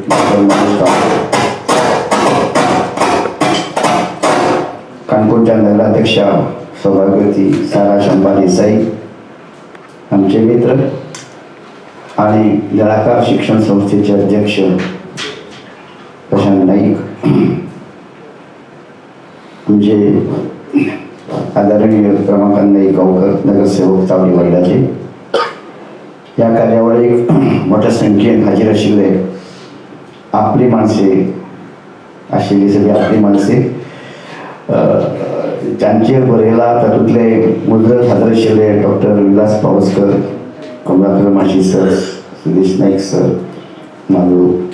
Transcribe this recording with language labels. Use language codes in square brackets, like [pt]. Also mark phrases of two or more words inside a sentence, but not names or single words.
[mr] कानपूरच्या नगराध्यक्षा सौभाग्यवती सारा शंभा देसाई, आमचे मित्र आणि जळाकार शिक्षण संस्थेचे अध्यक्ष प्रशांत नाईक, आमचे आदरणीय रमाकांत नाईक गावकर नगरसेवक चावडी वर्गाचे. [kok] या कार्यावळीक मोठ्या संख्येन हाजीर आशिल्ले आपली माणसे आशिल्ली सगळी आपली माणसे ज्यांचेर बरयला तातूंतले मुजरत हाजीर आशिल्ले डॉक्टर विलास पावसकर, कमलाकर माशी सर, सुदेश नाईक सर, माधव.